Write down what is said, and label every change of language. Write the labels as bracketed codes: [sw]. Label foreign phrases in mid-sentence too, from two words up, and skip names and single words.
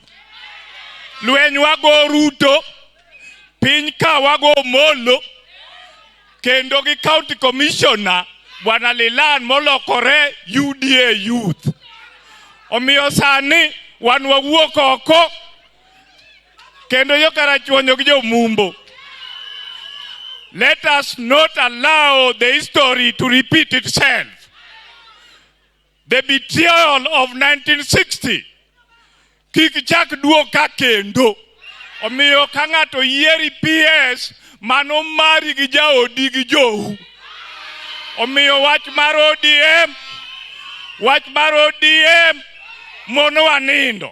[luo] Luenji wago Ruto. Piny ka wago Molo. Kendo gi [en] county commissioner [luo] Bwana Lilan molokore UDA youth. Omiyo sani wan wawuok oko. Kendo jokarachuonyo gi jomumbo. [en] Let us not allow the history to repeat itself. The betrayal of 1960. [luo] Kik chak duoka kendo. Omiyo ka ng'ato yieri PS mano mari gi jaodi gi jou. Omiyo wach mar ODM. Wach mar ODM mono wanindo.